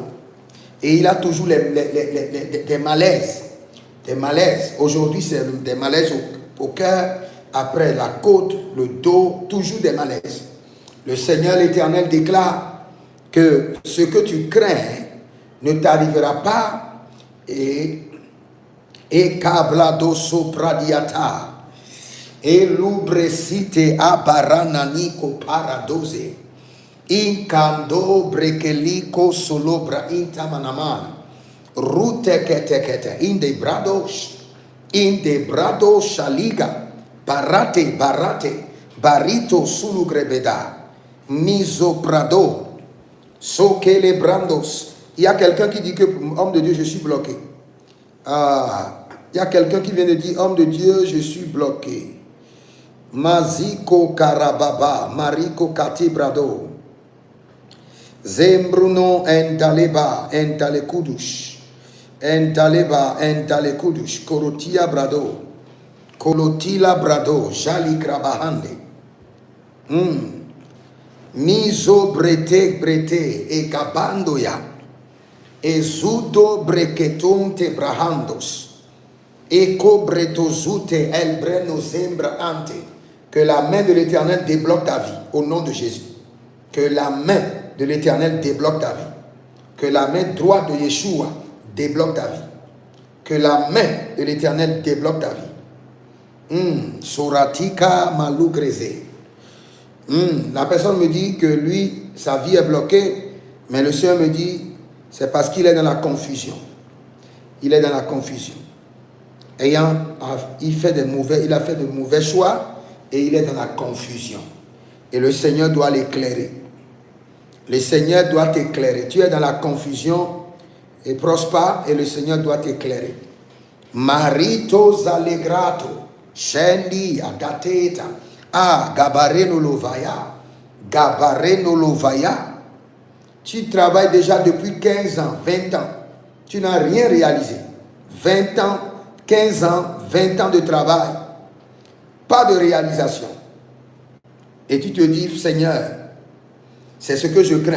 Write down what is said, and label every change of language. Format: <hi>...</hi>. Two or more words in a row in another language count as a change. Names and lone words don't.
<fr>Et il a toujours des malaises. Des malaises. Aujourd'hui, c'est des malaises au cœur, après la côte, le dos, toujours des malaises. Le Seigneur l'Éternel déclare que ce que tu crains ne t'arrivera pas. Et kablado sopradiata. Et l'ubresite abarananico paradose. Incando brekeliko solobra intamanamana. Rute kete. Inde brado shaliga. Barate. Barito sulugrebeda. Miso prado. Sokele brandos. Il y a quelqu'un qui dit que, homme de Dieu, je suis bloqué. Il y a quelqu'un qui vient de dire, homme de Dieu, je suis bloqué. Maziko karababa, mariko katibrado. Zembruno entaleba, entalekudush. Entalekudush. Korotia brado. Kolotila brado, jali krabahande. Miso brete, e kabandoya. Ezudo breketon te brahandos. Eko bretozute el breno zembra ante. Que la main de l'Éternel débloque ta vie au nom de Jésus. Que la main de l'Éternel débloque ta vie. Que la main droite de Yeshua débloque ta vie. Que la main de l'Éternel débloque ta vie. Soratika malougreze. La personne me dit que lui, sa vie est bloquée, mais le Seigneur me dit, c'est parce qu'il est dans la confusion. Il est dans la confusion. Il a fait de mauvais choix et il est dans la confusion. Et le Seigneur doit l'éclairer. Le Seigneur doit t'éclairer. Tu es dans la confusion et prospère et le Seigneur doit t'éclairer. Marito zalegrato, shendi adateta, gabareno lovaya, gabareno lovaya. Tu travailles déjà depuis 15 ans, 20 ans. Tu n'as rien réalisé. 20 ans, 15 ans, 20 ans de travail. Pas de réalisation. Et tu te dis, Seigneur, c'est ce que je crains.</fr>